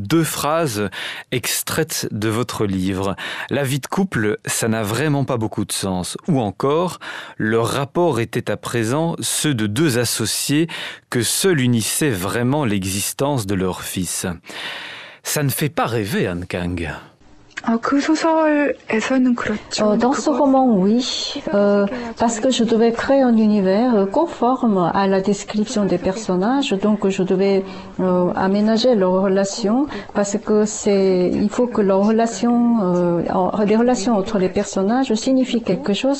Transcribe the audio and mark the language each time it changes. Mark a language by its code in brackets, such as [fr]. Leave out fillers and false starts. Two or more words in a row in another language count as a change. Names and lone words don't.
[fr] 2 phrases extraites de votre livre. La vie de couple, ça n'a vraiment pas beaucoup de sens. Ou encore, leur rapport était à présent ceux de 2 associés que seuls unissaient vraiment l'existence de leur fils. Ça ne fait pas rêver, Han Kang. [ko] 그 소설에서는 그렇죠. [fr] Dans ce roman, oui, parce que je devais créer un univers conforme à la description des personnages, donc je devais aménager leurs relations, parce que il faut que leurs relations, les relations entre les personnages signifient quelque chose.